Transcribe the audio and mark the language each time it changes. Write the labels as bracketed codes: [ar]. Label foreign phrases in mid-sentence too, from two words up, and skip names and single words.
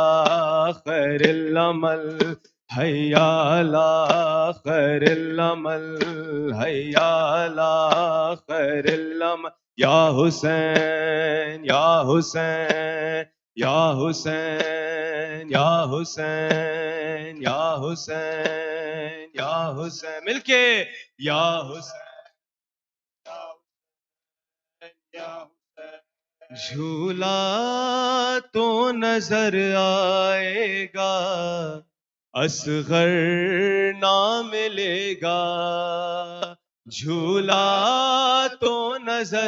[ar] خیر العمل، حیا علی خیر العمل، حیا علی خیر العمل، یا حسین یا حسین یا حسین یا حسین یا حسین یا حسین، [ur] مل کے یا حسین یا حسین، جھولا تو نظر آئے گا، اصغر نہ ملے گا، جھولا تو نظر